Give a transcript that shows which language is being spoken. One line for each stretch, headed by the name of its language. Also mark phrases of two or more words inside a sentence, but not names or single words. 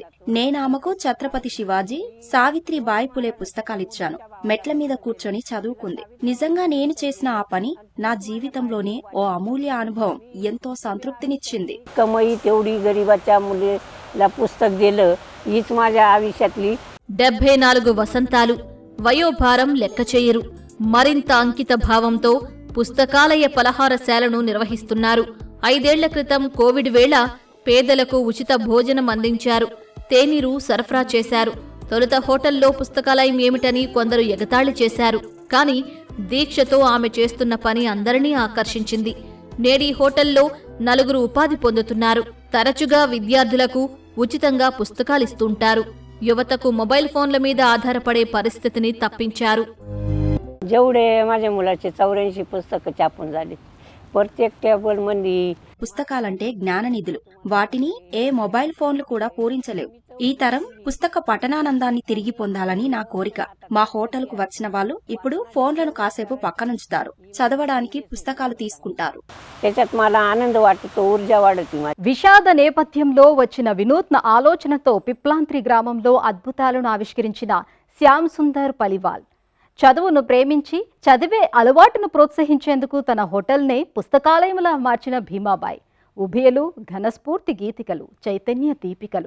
Telugu: నేనామెకు ఛత్రపతి శివాజీ, సావిత్రిబాయి పులే పుస్తకాలిచ్చాను. మెట్ల మీద కూర్చొని చదువుకుంది. నిజంగా నేను చేసిన ఆ పని నా జీవితంలోనే ఓ అమూల్య అనుభవం, ఎంతో సంతృప్తినిచ్చింది.
Marathi: कमाई तेवढी गरिबाच्या मुलीला पुस्तक दिलं हीच माझ्या आयुष्यातली
Telugu: 74 వసంతాలు. వయోభారం లెక్క చేయరు. మరింత అంకిత భావంతో పుస్తకాలయ పలహారశాలను నిర్వహిస్తున్నారు. 5 ఏళ్ల క్రితం కోవిడ్ వేళ పేదలకు ఉచిత భోజనం అందించారు. తేనీరు సరఫరా చేశారు. తొలుత హోటల్లో పుస్తకాలయం ఏమిటని కొందరు ఎగతాళి చేశారు. కానీ దీక్షతో ఆమె చేస్తున్న పని అందరినీ ఆకర్షించింది. నేడీ హోటల్లో 4 ఉపాధి పొందుతున్నారు. తరచుగా విద్యార్థులకు ఉచితంగా పుస్తకాలిస్తుంటారు. యువతకు మొబైల్ ఫోన్ల మీద ఆధారపడే పరిస్థితిని తప్పించారు.
Marathi: जेवढे माझ्या मुलाचे 84 पुस्तकं छापून झाली. प्रत्येक टेबल मध्ये
Telugu: పుస్తకాలంటే జ్ఞాననిధులు. వాటిని ఏ మొబైల్ ఫోన్లు కూడా పూరించలేవు. ఈ తరం పుస్తక పఠనానందాన్ని తిరిగి పొందాలని నా కోరిక. మా హోటల్కు వచ్చిన వాళ్ళు ఇప్పుడు ఫోన్లను కాసేపు పక్కనుంచుతారు, చదవడానికి పుస్తకాలు తీసుకుంటారు.
Marathi: त्याच्यात मला आनंद वाटतो, ऊर्जा वाढते.
Telugu: విషాద నేపథ్యంలో వచ్చిన వినూత్న ఆలోచనతో పిప్లాంత్రి గ్రామంలో అద్భుతాలను ఆవిష్కరించిన శ్యామ్ సుందర్ పలివాల్ చదువును ప్రేమించి చదివే అలవాటును ప్రోత్సహించేందుకు తన హోటల్నే పుస్తకాలయంలా మార్చిన భీమాబాయి ఉభయలు ఘనస్ఫూర్తి గీతికలు, చైతన్య దీపికలు.